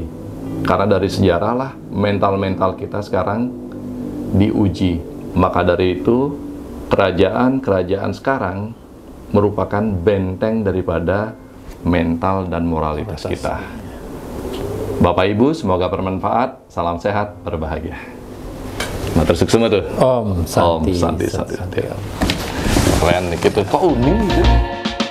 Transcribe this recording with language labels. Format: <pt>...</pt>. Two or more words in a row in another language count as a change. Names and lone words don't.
<id>Karena dari sejarah lah mental-mental kita sekarang diuji. Maka dari itu kerajaan-kerajaan sekarang merupakan benteng daripada mental dan moralitas kita. Bapak Ibu, semoga bermanfaat. Salam sehat, berbahagia.</id> <ban>Matur suksema tuh. Om Santi. Om Santi.</ban> <id>Keren nih gitu. Kok unik gitu.</id>